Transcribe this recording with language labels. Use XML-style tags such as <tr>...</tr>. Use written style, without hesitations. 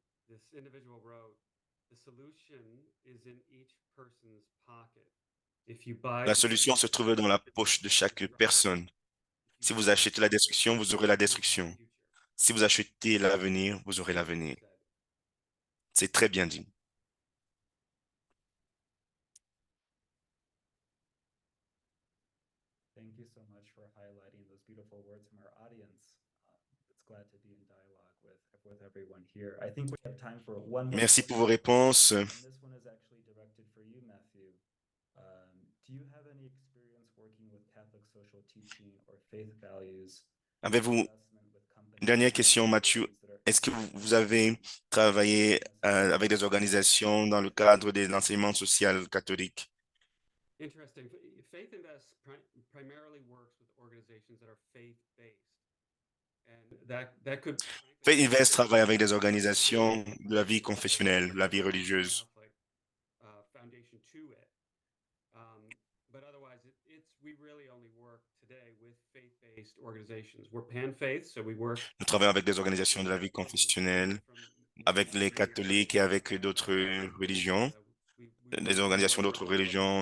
<en>This individual wrote, "The solution is in each person's pocket. If you buy</en> <fr>La solution se trouve dans la poche de chaque personne. Si vous achetez la destruction, vous aurez la destruction. Si vous achetez l'avenir, vous aurez l'avenir. C'est très bien dit.</fr> <en>Thank you so much for highlighting those beautiful words from our audience. It's glad to be in dialogue with everyone here. I think we have time for one more</en> <fr>Merci pour vos</fr> <en>question.</en> <fr>réponses.</fr> <en>And this one is actually directed for you, Matthew. Do you have any experience working with Catholic social teaching or faith values?</en> <fr>Avez-vous une dernière question, Mathieu? Est-ce que vous avez travaillé avec des organisations dans le cadre des enseignements sociaux catholiques?</fr> <en>Interesting. Faith Invest primarily works with organizations that are faith-based. And that could</en> <fr>Faith Invest travaille avec des organisations de la vie confessionnelle, de la vie religieuse.</fr> <en>Foundation to it. But otherwise, we really only work today with faith-based organizations. We're pan-faith, so we work.</en> <fr>Nous travaillons avec des organisations de la vie confessionnelle, avec les catholiques et avec d'autres religions, des organisations d'autres religions.</fr>